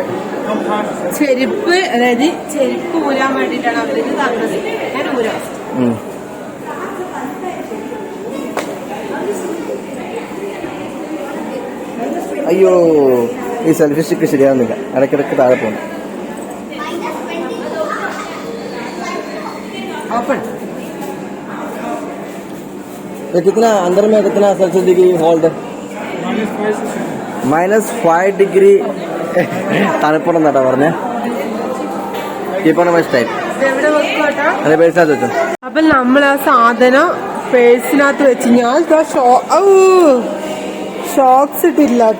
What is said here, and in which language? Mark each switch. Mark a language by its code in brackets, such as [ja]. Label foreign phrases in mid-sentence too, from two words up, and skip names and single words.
[ml] ചെരുപ്പ്, അതായത് ചെരുപ്പ് ഊരാൻ വേണ്ടിട്ടാണ് അവർക്ക് തന്നത്. ഞാൻ ഊരാം. അയ്യോ, ഈ [en] selfie stick [ml] ശരിയാവുന്നില്ല, ഇടയ്ക്കിടയ്ക്ക് താഴെ പോകുന്നു. [hi] कितना अंदर में कितना [en] Celsius degree [hi] होल्ड? [ml] -5 ഡിഗ്രി തണുപ്പുണ്ടെന്നാട്ടോ പറഞ്ഞേ. [en] Keep my style. [ml] അതെ, പേഴ്സിനകത്ത് വെച്ചോ. അപ്പൊ നമ്മൾ ആ സാധനം പേഴ്സിനകത്ത് വെച്ച് ഞാൻ ഷോക്സ് ഇട്ടില്ല കേട്ടോ.